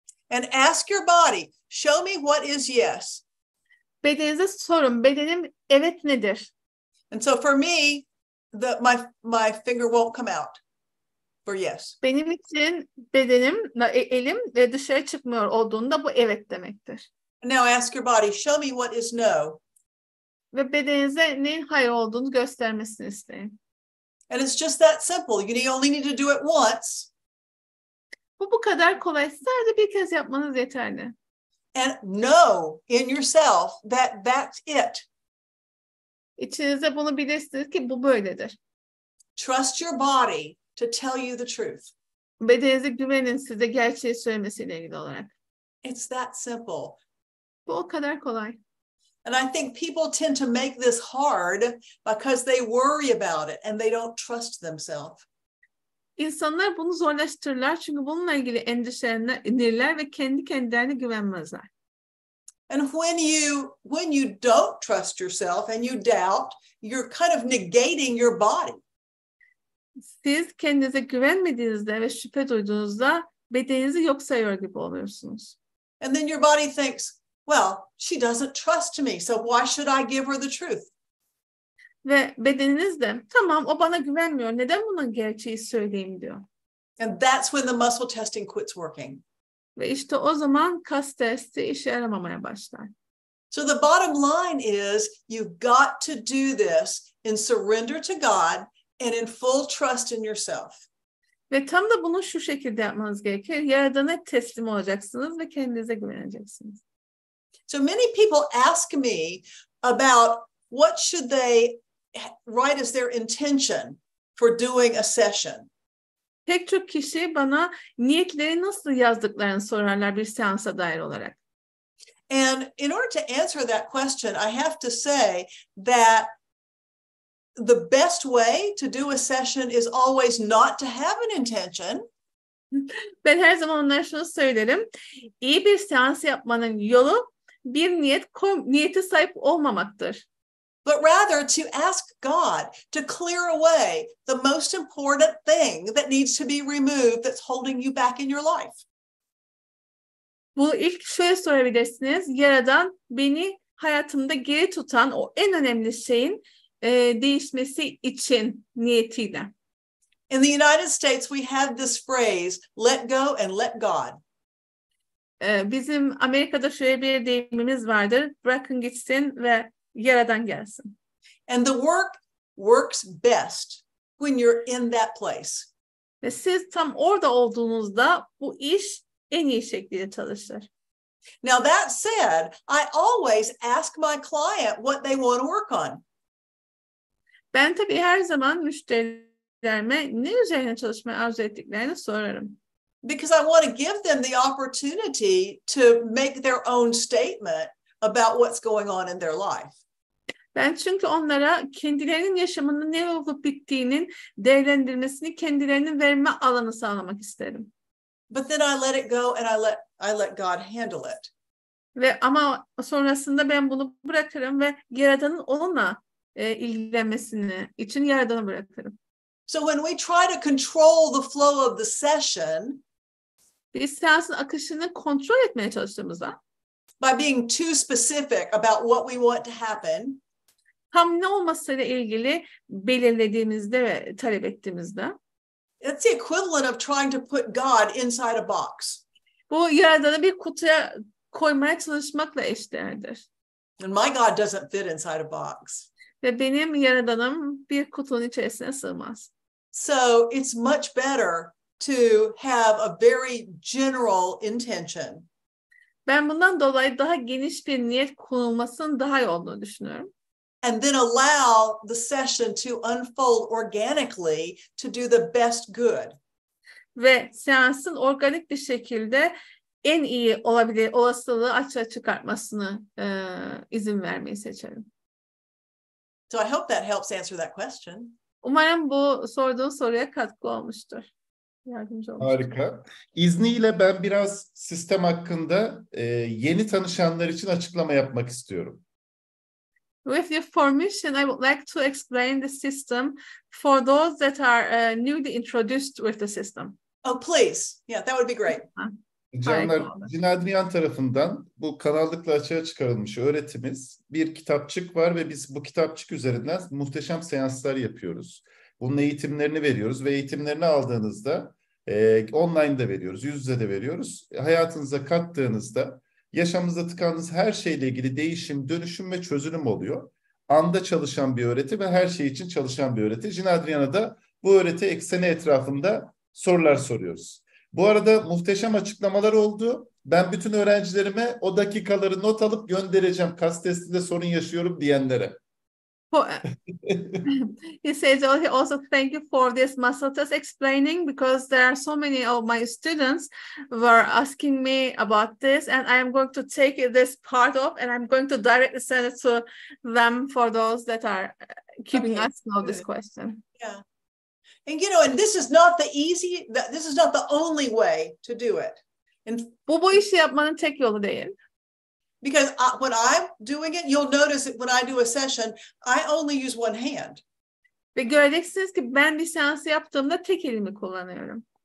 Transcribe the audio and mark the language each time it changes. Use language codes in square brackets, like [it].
[en] And ask your body, show me what is yes. [tr] Bedeninize sorun. Bedenim evet nedir? [en] And so for me, my finger won't come out for yes. [tr] Benim için bedenim, elim dışarı çıkmıyor olduğunda bu evet demektir. [en] Now ask your body, show me what is no. [tr] Ve bedeninize neyin hayır olduğunu göstermesini isteyin. [en] And it's just that simple. You only need to do it once. [tr] Bu kadar kolay. Sadece bir kez yapmanız yeterli. [en] And know in yourself that that's it. [tr] İçinizde bunu bilirsiniz ki bu böyledir. [en] Trust your body to tell you the truth. [tr] Bedeninize güvenin size gerçeği söylemesiyle ilgili olarak. [en] It's that simple. [tr] Bu o kadar kolay. [en] And I think people tend to make this hard because they worry about it and they don't trust themselves. [tr] İnsanlar bunu zorlaştırırlar çünkü bununla ilgili endişelenirler ve kendi kendilerine güvenmezler. [en] And when you don't trust yourself and you doubt, you're kind of negating your body. [tr] Siz kendinize güvenmediğinizde ve şüphe duyduğunuzda bedeninizi yok sayıyor gibi oluyorsunuz. [en] And then your body thinks, well, she doesn't trust me, so why should I give her the truth? [tr] Ve bedeniniz de tamam o bana güvenmiyor. Neden buna gerçeği söyleyeyim diyor. [en] And that's when the muscle testing quits working. [tr] Ve işte o zaman kas testi işe yaramamaya başlar. [en] So the bottom line is you've got to do this in surrender to God and in full trust in yourself. [tr] Ve tam da bunu şu şekilde yapmanız gerekir. Yaradana teslim olacaksınız ve kendinize güveneceksiniz. [en] So many people ask me about what should they write as their intention for doing a session. [tr] Pek çok kişi bana niyetleri nasıl yazdıklarını sorarlar bir seansa dair olarak. [en] And in order to answer that question, I have to say that the best way to do a session is always not to have an intention. [tr] Ben her zaman onlara şunu söylerim. İyi bir seans yapmanın yolu bir niyete sahip olmamaktır. [en] But rather to ask God to clear away the most important thing that needs to be removed that's holding you back in your life. [tr] Bu ilk şöyle sorabilirsiniz. Yaradan beni hayatımda geri tutan o en önemli şeyin değişmesi için niyetiyle. [en] In the United States, we have this phrase, let go and let God. [tr] Bizim Amerika'da şöyle bir deyimimiz vardır. Bırakın gitsin ve Yaradan gelsin. [en] And the work works best when you're in that place. [tr] Ve siz tam orada olduğunuzda bu iş en iyi şekilde çalışır. [en] Now that said, I always ask my client what they want to work on. [tr] Ben tabii her zaman müşterilerime ne üzerine çalışmayı arzu ettiklerini sorarım. [en] Because I want to give them the opportunity to make their own statement about what's going on in their life. [tr] Ben çünkü onlara kendilerinin yaşamında ne olup bittiğinin değerlendirmesini kendilerinin verme alanı sağlamak isterim. [en] But then I let it go and I let God handle it. [tr] Ve ama sonrasında ben bunu bırakırım ve Yaradan'ın onunla ilgilenmesini için Yaradan'a bırakırım. [en] So when we try to control the flow of the session, [tr] biz seansın akışını kontrol etmeye çalıştığımızda, [en] by being too specific about what we want to happen, [tr] tam ne olmasıyla ilgili belirlediğimizde ve talep ettiğimizde, [en] it's the equivalent of trying to put God inside a box. [tr] Bu Yaradan'ı bir kutuya koymaya çalışmakla eşdeğerdir. [en] And my God doesn't fit inside a box. [tr] Ve benim Yaradan'ım bir kutunun içerisine sığmaz. [en] So it's much better to have a very general intention. [tr] Ben bundan dolayı daha geniş bir niyet konulmasının daha iyi olduğunu düşünüyorum. [en] And then allow the session to unfold organically to do the best good. [tr] Ve seansın organik bir şekilde en iyi olabilir olasılığı açığa çıkartmasını izin vermeyi seçerim. [en] So I hope that helps answer that question. [tr] Umarım bu sorduğun soruya katkı olmuştur. Yardımcı olmuştur. Harika. İzniyle ben biraz sistem hakkında yeni tanışanlar için açıklama yapmak istiyorum. [en] With your permission, I would like to explain the system for those that are newly introduced with the system. Oh, please. Yeah, that would be great. [tr] Canlar, Harika. Cinadriyan tarafından bu kanallıkla açığa çıkarılmış öğretimiz bir kitapçık var ve biz bu kitapçık üzerinden muhteşem seanslar yapıyoruz. Bunun eğitimlerini veriyoruz ve eğitimlerini aldığınızda online de veriyoruz, yüz yüze de veriyoruz. Hayatınıza kattığınızda yaşamınızda tıkandığınız her şeyle ilgili değişim, dönüşüm ve çözülüm oluyor. Anda çalışan bir öğreti ve her şey için çalışan bir öğreti. Cinadriyan'a da bu öğreti ekseni etrafında sorular soruyoruz. Bu arada muhteşem açıklamalar oldu. Ben bütün öğrencilerime o dakikaları not alıp göndereceğim. Kas testinde sorun yaşıyorum diyenlere. [en] He says he also thank you for this muscle test explaining, because there are so many of my students were asking me about this, and I am going to take this part of, and I'm going to directly send it to them for those that are keeping us know this question. Yeah. And and this is not this is not the only way to do it. And [tr] Bu işi yapmanın tek yolu değil. [en] because when I'm doing it, you'll notice that when I do a session, I only use one hand. [tr] Ve göreceksiniz ki ben bir seansı yaptığımda tek elimi kullanıyorum.